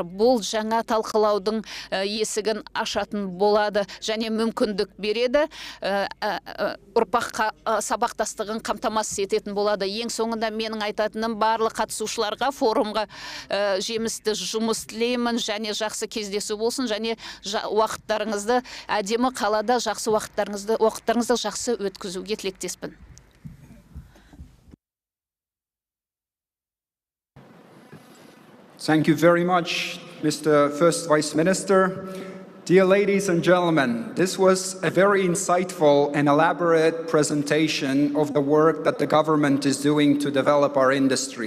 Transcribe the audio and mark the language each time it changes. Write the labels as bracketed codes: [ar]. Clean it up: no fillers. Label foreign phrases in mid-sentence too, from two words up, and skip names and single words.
[kk] Бұл жаңа талқылаудың есігін ашатын болады және мүмкіндік береді, ұрпаққа сабақтастығын қамтамасыз ететін болады. Ең соңында менің айтатыным барлық қатысушыларға форумға жемісті жұмыс тілеймін және жақсы кездесу болсын және уақыттарыңызды әдемі қалада жақсы уақыттарыңызды жақсы өткізуге тілектеспін. [en] Thank you very much, Mr. First Vice Minister. Dear ladies and gentlemen, this was a very insightful and elaborate presentation of the work that the government is doing to develop our industry.